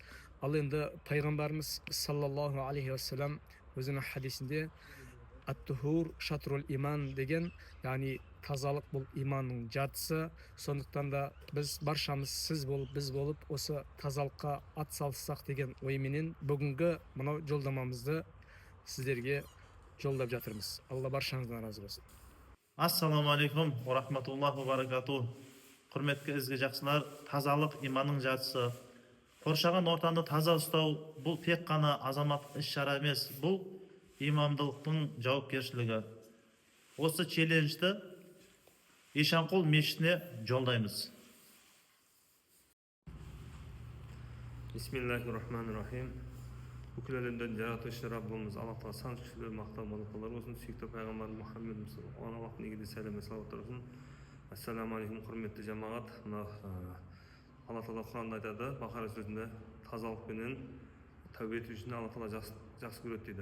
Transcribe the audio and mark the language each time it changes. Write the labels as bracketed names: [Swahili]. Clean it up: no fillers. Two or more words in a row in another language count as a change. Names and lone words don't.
[Kazakh] Ал енді пайғамбарымыз [Arabic] صلى الله عليه وسلم [Kazakh] өзінің хадисінде [Arabic] الطهور شطر الإيمان [Kazakh] деген, яғни тазалық бұл иманның жартысы. Сондықтан да біз баршамыз сіз болып, біз болып осы тазалыққа ат салыссақ деген ойменен бүгінгі мынау жолдамамызды сіздерге жолдап жатырмыз. Алла баршаңыздан разы болсын. [Arabic] السلام عليكم ورحمة الله وبركاته. [Kazakh] Құрметті ізгі жақсылар, тазалық иманның жартысы. Қоршаған ортаны таза ұстау бұл тек қана азаматтық іс-шара емес, бұл имамдылықтың жауапкершілігі. Осы челленджді Ишанқол мешітіне жолдаймыз. [Arabic] بسم الله الرحمن الرحيم. [Kazakh] Бүкіл әлемден жаратушы Раббымыз Аллахтан сан шүкірлер, мақтау болар болсын. Сүйікті пайғамбар Мұхаммед Аллахтың негізінде сәлем салауаттар болсын. [Arabic] السلام عليكم, [Kazakh] құрметті жамағат. Алла Тағала Құранда айтады, Бақара сөзінде тазалықпенен тәубе ету үшін Алла Тағала жақсы көреді дейді.